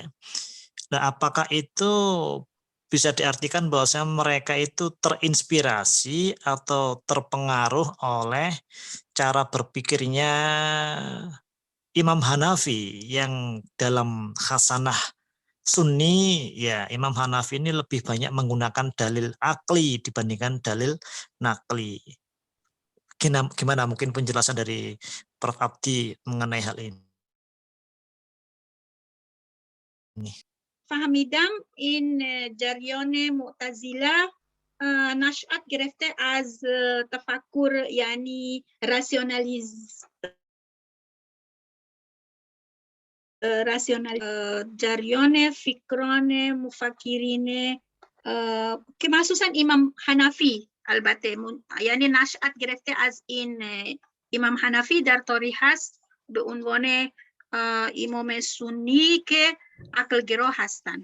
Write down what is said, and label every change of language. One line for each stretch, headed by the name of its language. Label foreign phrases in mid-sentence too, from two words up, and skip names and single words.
Indonesian: Nah, apakah itu bisa diartikan bahwasanya mereka itu terinspirasi atau terpengaruh oleh cara berpikirnya Imam Hanafi yang dalam Hasanah Sunni, ya Imam Hanafi ini lebih banyak menggunakan dalil akli dibandingkan dalil nakli. Gimana mungkin penjelasan dari Prof. Abdi mengenai hal ini?
Persian: فهمیدم این جریان معتزله نشأت گرفته از تفکر یعنی جریان فکران مفکرین که مخصوصا امام حنفی البته یعنی نشأت گرفته از این امام حنفی در تاریخ هست به عنوان امام سنی که عقل گرا هستند.